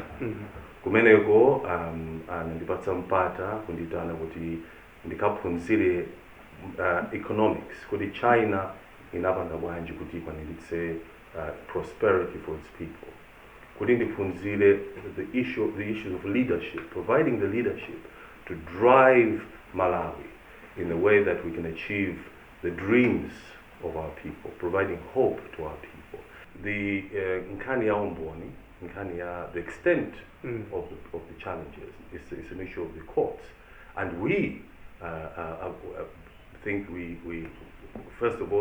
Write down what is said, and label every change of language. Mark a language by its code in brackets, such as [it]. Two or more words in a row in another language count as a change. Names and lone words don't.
[ny] Kumeneko ndipatsa mpata kunditana kuti ndikaphunzire economics kuti China inapanga bwanji kuti ikwanilitse [en] prosperity for its people. [ny] Kuti ndiphunzire [en] the issues of leadership, providing the leadership to drive Malawi in a way that we can achieve the dreams of our people, providing hope to our people. The the extent of the challenges is an issue of the courts, and we think we first of all